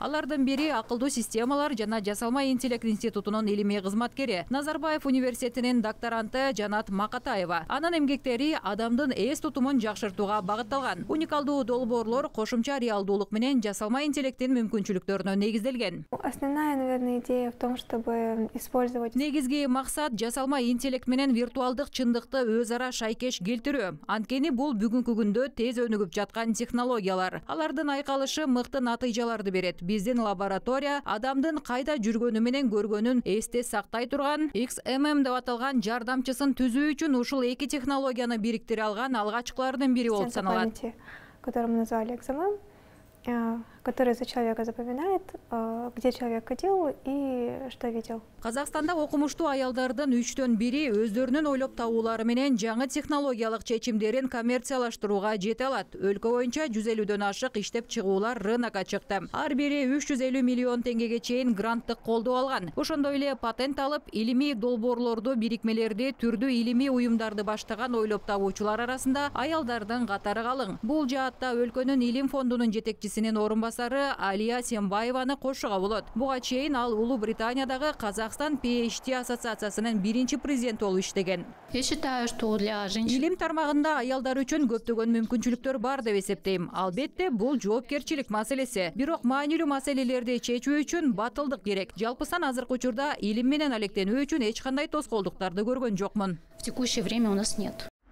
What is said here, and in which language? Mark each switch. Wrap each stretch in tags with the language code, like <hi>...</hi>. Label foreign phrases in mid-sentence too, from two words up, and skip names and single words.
<ky>Алардын бири акылдуу системалар жана жасалма интеллект институтунун илимий кызматкери Назарбаев университетинин докторанты Жанат Макатаева. Анын эмгектери адамдын эс тутумун жакшыртууга багытталган. Уникалдуу долбоорлор кошумча реалдуулук менен жасалма интеллекттин мүмкүнчүлүктөрүнө негизделген.</ky> <ru>Основная, наверное, идея в том, чтобы использовать...</ru> <ky>Негизги максат жасалма интеллект менен виртуалдык чындыкты өз ара шайкеш келтирүү. Анткени бул бүгүнкү күндө тез өнүгүп жаткан технологиялар. Алардын айкалышы мыкты натыйжаларды берет. Биздин лаборатория адамдын кайда жүргөнү менен көргөнүн эсте сактай турган XMM деп аталган жардамчысын түзүү үчүн ушул эки технологияны бириктире алган алгачкылардын бири болуп саналат.</ky> <ru>Который мы назвали XMM, который за человека запоминает, где человек ходил и что видел.</ru> <ky>Казакстанда окумуштуу аялдардын 3төн бири өздөрүнүн ойлоп табуулары менен жаңы технологиялык чечимдерин коммерциялаштырууга жете алат. Өлкө боюнча 150дөн ашык иштеп чыгуулар рынокко чыкты. Ар бири 350 миллион теңгеге чейин гранттык колдоо алган. Ошондой эле патент алып, илимий долбоорлорду, бирикмелерди, түрдүү илимий уюмдарды баштаган ойлоп табуучулар арасында аялдардын катары калың. Бул жаатта өлкөнүн илим фондунун жетекчисинин орунбасары Алия Сембаеваны кошууга болот. Буга чейин ал Улуу Британиядагы Казакстан PhD ассоциациясынын биринчи президенти болуп иштеген.</ky> <ru>Я считаю, что для женщин...</ru> <ky>Илим тармагында аялдар үчүн көптөгөн мүмкүнчүлүктөр бар деп эсептейм. Албетте, бул жоопкерчилик маселеси. Бирок маанилүү маселелерди чечүү үчүн батылдык керек. Жалпысынан азыркы учурда илим менен алектенүү үчүн эч кандай тоскоолдуктарды көргөн жокмун.</ky> <ru>В текущее время у нас нет</ru>